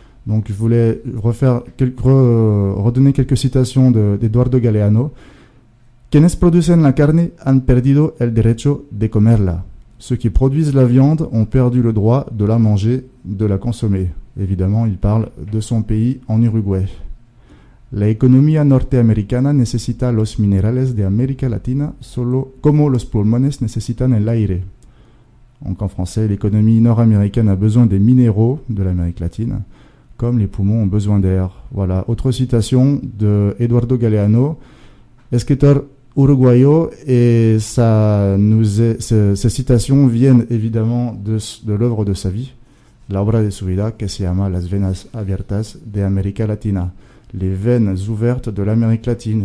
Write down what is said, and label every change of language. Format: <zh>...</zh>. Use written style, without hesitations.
<fr>Donc, je voulais redonner quelques citations d'Eduardo Galeano.</fr> <es>Quienes producen la carne han perdido el derecho de comerla.</es> <fr>Ceux qui produisent la viande ont perdu le droit de la manger, de la consommer. Évidemment, il parle de son pays en Uruguay.</fr> <es>La economía norteamericana necesita los minerales de América Latina solo como los pulmones necesitan el aire.</es> <fr>Donc en français, l'économie nord-américaine a besoin des minéraux de l'Amérique latine, comme les poumons ont besoin d'air. Voilà, autre citation de Eduardo Galeano,</fr> <es>escritor uruguayo,</es> <fr>et ces citations viennent évidemment de l'œuvre de sa vie,</fr> <es>la obra de su vida que se llama</es> <fr>Las venas abiertas de América Latina, les veines ouvertes de l'Amérique latine.</fr>